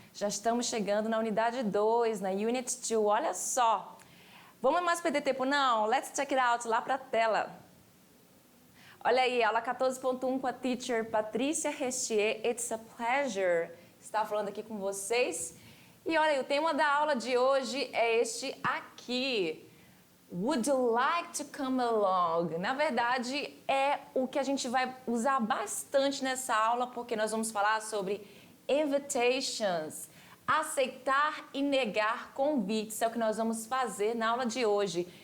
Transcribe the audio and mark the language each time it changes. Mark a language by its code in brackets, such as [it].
[pt] Já estamos chegando na unidade 2, na Unit 2. Olha só. Vamos mais perder tempo? Não. [en] Let's check it out [pt] lá para a tela. Olha aí, aula 14.1 com a teacher Patrícia Restier. [en] It's a pleasure [pt] estar falando aqui com vocês. E olha, o tema da aula de hoje é este aqui. [en] Would you like to come along? [pt] Na verdade, é o que a gente vai usar bastante nessa aula, porque nós vamos falar sobre invitations. Aceitar e negar convites é o que nós vamos fazer na aula de hoje.